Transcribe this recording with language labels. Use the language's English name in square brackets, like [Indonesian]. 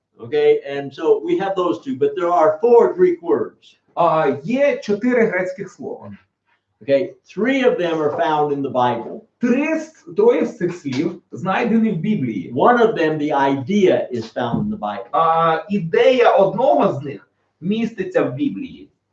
[English] Okay, and so we have those 2, but there are 4 Greek words. [Ukrainian] Є 4 грецьких слова. [English] Okay, 3 of them are found in the Bible. [Ukrainian] 3 з цих слів знайдені в Біблії. [English] One of them, the idea, is found in the Bible. [Ukrainian] Ідея одного з них міститься в Біблії.